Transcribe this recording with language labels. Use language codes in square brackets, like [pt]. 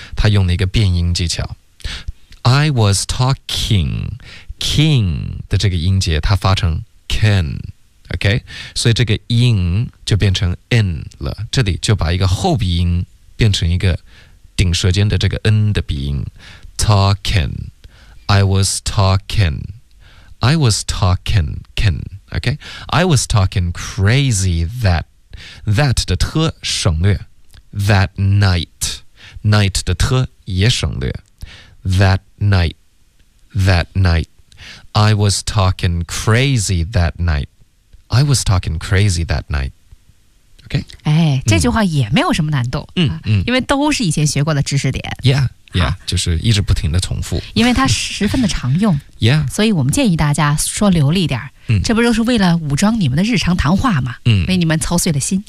[zh] 它用了一个变音技巧。 [en] I was talking [zh] king 的这个音节它发成 can。 OK， 所以这个 in 就变成 n 了，这里就把一个后鼻音变成一个顶舌尖的这个 n 的鼻音。 [en] Talking， I was talking， I was talking can， OK， I was talking crazy that， that [zh] 的特省略， [en] that night， night [zh] 的特也省略， [en] that night， that night， I was talking crazy that nightI was talking crazy that night. OK， [zh] 哎，这句话也没有什么难度，因为都是以前学过的知识点。 Yeah， 就是一直不停的重复，因为它十分的常用。 [en] Yeah， [zh] 所以我们建议大家说流利点，这不就是为了武装你们的日常谈话吗？为你们操碎了心。